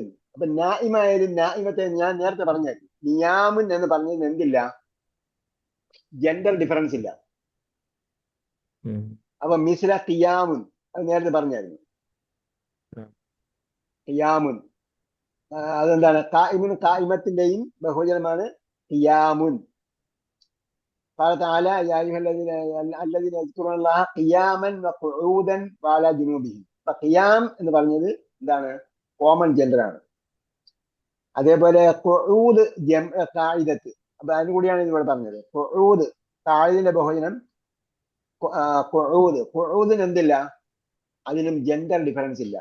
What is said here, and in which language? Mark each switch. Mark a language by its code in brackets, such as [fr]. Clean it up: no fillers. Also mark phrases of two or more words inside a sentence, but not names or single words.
[ml] അപ്പൊ നായിമായാലും നായിമത്തെ ഞാൻ നേരത്തെ പറഞ്ഞാൽ നിയാമുൻ എന്ന് പറഞ്ഞതിന് എന്തില്ല, [en] gender difference [ml] ഇല്ല. അപ്പൊ [ar] مثل قيامٌ [ml] അത് നേരത്തെ പറഞ്ഞായിരുന്നു. ഖിയാമുൻ അതെന്താണ്? ഖായിമുൻ ഖായിമത്തിന്റെയും ബഹുവചനമാണ് ഖിയാമുൻ. [ar] قال تعالى يا أيها الذين يذكرون الله قياما وقعودا وعلى جنوبهم. [ml] അപ്പൊ ഖിയാം എന്ന് പറഞ്ഞത് എന്താണ്? [en] common gender [ml] ആണ്. അതേപോലെ [ar] قعود قاعدة. [ml] അപ്പൊ അതിന് കൂടിയാണ് ഇവിടെ പറഞ്ഞത്. ഖുഊദ് ഖായിദിന്റെ ബഹുവചനം ഖുഊദ്. ഖുഊദിന് എന്തില്ല, അതിനും [en] gender difference [ml] ഇല്ല.